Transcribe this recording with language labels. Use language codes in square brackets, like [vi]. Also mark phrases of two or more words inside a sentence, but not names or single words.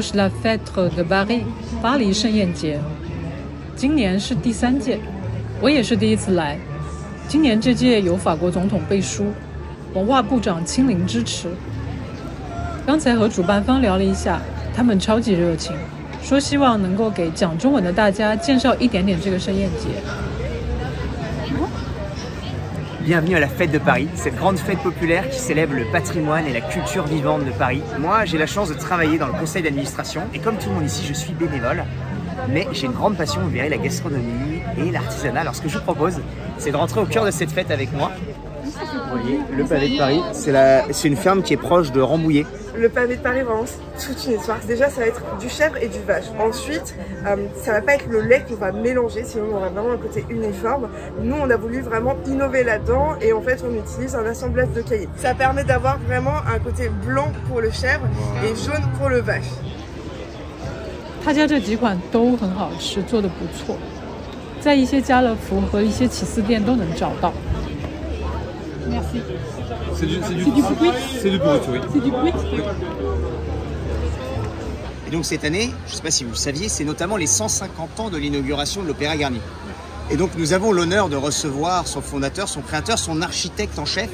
[zh] La Fête de Paris 巴黎盛宴節，今年是第3屆，我也是第一次來。今年這屆由法國總統背書，文化部長親臨支持。剛才和主辦方聊了一下，他們超級熱情，說希望能夠給講中文的大家介紹一點點這個盛宴節。 [fr] Bienvenue à la Fête de Paris, cette grande fête populaire qui célèbre le patrimoine et la culture vivante de Paris. Moi, j'ai la chance de travailler dans le conseil d'administration et comme tout le monde ici, je suis bénévole. Mais j'ai une grande passion, vous verrez, la gastronomie et l'artisanat. Alors ce que je vous propose, c'est de rentrer au cœur de cette fête avec moi. Vous voyez, le pavé de Paris, c'est une ferme qui est proche de Rambouillet. Le pavé de Paris, vraiment, c'est toute une histoire. Déjà, ça va être du chèvre et du vache. Ensuite, ça va pas être le lait qu'on va mélanger, sinon on aura vraiment un côté uniforme. Nous, on a voulu vraiment innover là-dedans et en fait, on utilise un assemblage de caillés. Ça permet d'avoir vraiment un côté blanc pour le chèvre et jaune pour le vache. [zh] 他家這幾款都很好吃，做得不錯，在一些家樂福和一些起司店都能找到。Merci. [fr] C'est du bruit. C'est du bruit, oui. C'est du bruit. Et donc cette année, je ne sais pas si vous le saviez, c'est notamment les 150 ans de l'inauguration de l'Opéra Garnier. Et donc nous avons l'honneur de recevoir son fondateur, son créateur, son architecte en chef.